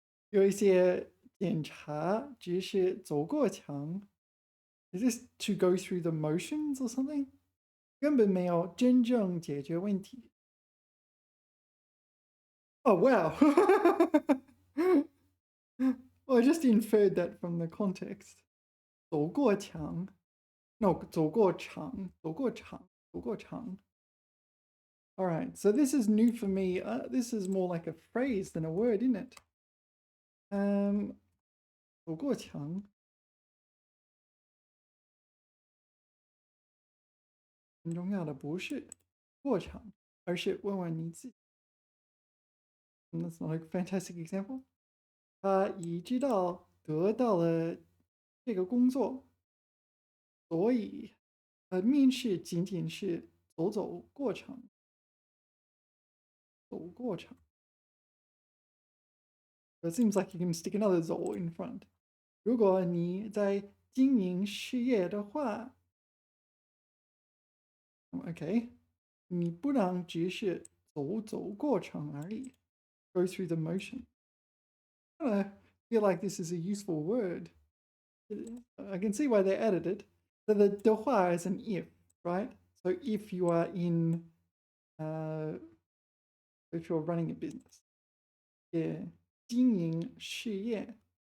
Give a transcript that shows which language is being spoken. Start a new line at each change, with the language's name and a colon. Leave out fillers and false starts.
Chinese: 有一些检查只是走过场.
English: Is this to go through the motions or something?
Chinese: 根本没有真正解决问题.
English: Oh, wow. Well, I just inferred that from the context.
Chinese: 走过墙.
English: No,
Chinese: 走过场.
English: All right, so this is new for me. This is more like a phrase than a word, isn't it?
Chinese: 走过墙. 很重要的不是过场，而是问问你自己.
English: That's not a fantastic example.
Chinese: 他已知道得到了这个工作，所以面试仅仅是走过场。走过场.
English: So it seems like you can stick another 走 in front.
Chinese: 如果你在经营事业的话 ，OK， 你不能只是走过场而已 ，
English: go through the motion. I feel like this is a useful word. I can see why they added it. So the 的话 is an if, right? So if you are if you're running a business, yeah, 经营事业.